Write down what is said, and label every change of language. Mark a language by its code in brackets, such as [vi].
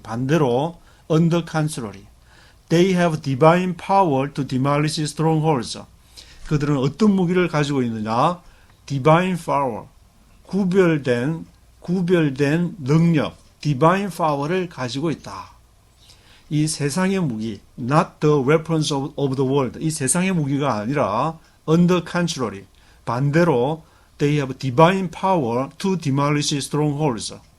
[ko] 반대로 [en] on the contrary. They have divine power to demolish strongholds. [ko] 그들은 어떤 무기를 가지고 있느냐? Divine power. 구별된 능력, divine power를 가지고 있다. 이 세상의 무기, [en] not the weapons of the world. [ko] 이 세상의 무기가 아니라 [en] on the contrary. [ko] 반대로 [en] they have divine power to demolish strongholds.